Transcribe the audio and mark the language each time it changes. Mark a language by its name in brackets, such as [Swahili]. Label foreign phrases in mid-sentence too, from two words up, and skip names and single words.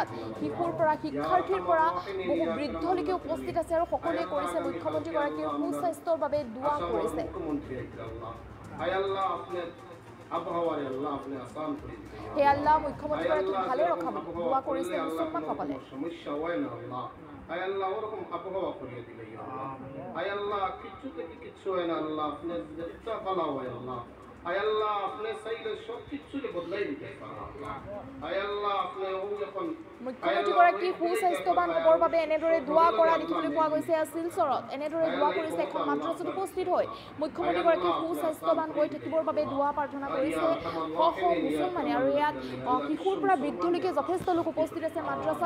[Assamese] শিশুৰ পৰা শিক্ষাৰ্থীৰ পৰা বহু বৃদ্ধলৈকে উপস্থিত আছে আৰু সকলোৱে কৰিছে মুখ্যমন্ত্ৰীগৰাকীৰ সুস্বাস্থ্যৰ বাবে দোৱা কৰিছে। হে আল্লাহ মুখ্যমন্ত্ৰীগৰাকীক ভালে ৰখাব দোৱা কৰিছে মুছলমানসকলে। [Bangla] আয় আল্লাহ ওরকম আবহাওয়া করিয়ে দিলে আয় আল্লাহ কিচ্ছু থেকে কিচ্ছু হয় না আল্লাহ আপনি যেটা বলা হয় আল্লাহ আয় আল্লাহ আপনি চাইলে সব কিছুকে বদলাই দিতে পারেন আয় আল্লাহ আপনি এখন [Assamese] মুখ্যমন্ত্ৰীগৰাকী সুস্বাস্থ্যৱান হ'বৰ বাবে এনেদৰে দোৱা কৰা দেখিবলৈ পোৱা গৈছে। শিলচৰত এনেদৰে দোৱা কৰিছে এখন মাদ্ৰাছাত উপস্থিত হৈ মুখ্যমন্ত্ৰীগৰাকী সুস্বাস্থ্যৱান হৈ থাকিবৰ বাবে দোৱা প্ৰাৰ্থনা কৰিছে শ মুছলমানে। আৰু ইয়াত শিশুৰ পৰা বৃদ্ধলৈকে যথেষ্ট লোক উপস্থিত আছে মাদ্ৰাছাত।